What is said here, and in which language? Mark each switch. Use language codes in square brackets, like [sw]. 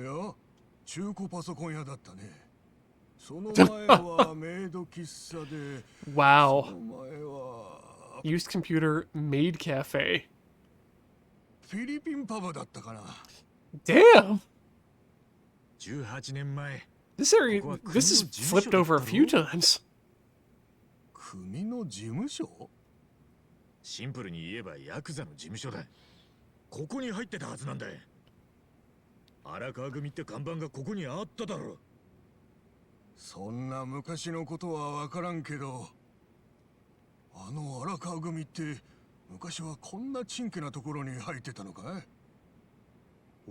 [ja] いや、中古パソコン屋だったね。その前はメイド喫茶で。 [en] Wow. [ja] その前は [en] Used computer maid cafe. [ja] フィリピンパブだったかな。 [en] Damn! [ja] 18年前。 [en] This area, this is flipped over a few times. [ja] 国の事務所？シンプルに言えばヤクザの事務所だ。ここに入ってたはずなんだ。荒川組って看板がここにあっただろ。そんな昔のことはわからんけど、あの荒川組って昔はこんなちんけなところに入ってたのかい？